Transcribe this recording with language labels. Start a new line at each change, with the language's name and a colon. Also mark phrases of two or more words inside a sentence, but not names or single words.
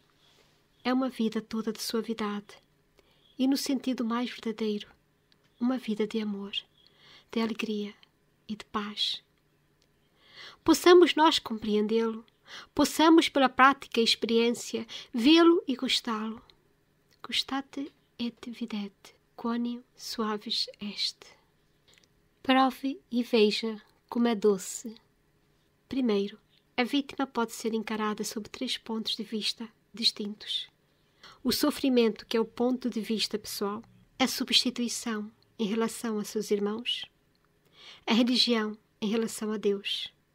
Portuguese: É uma vida toda de suavidade e, no sentido mais verdadeiro, uma vida de amor, de alegria e de paz. Possamos nós compreendê-lo, possamos pela prática e experiência vê-lo e gostá-lo.
Latin: Gustate et videte, quoniam suavis est.
Portuguese: Prove e veja como é doce. Primeiro, a vítima pode ser encarada sob 3 pontos de vista distintos. O sofrimento, que é o ponto de vista pessoal, a substituição em relação a seus irmãos, a religião em relação a Deus.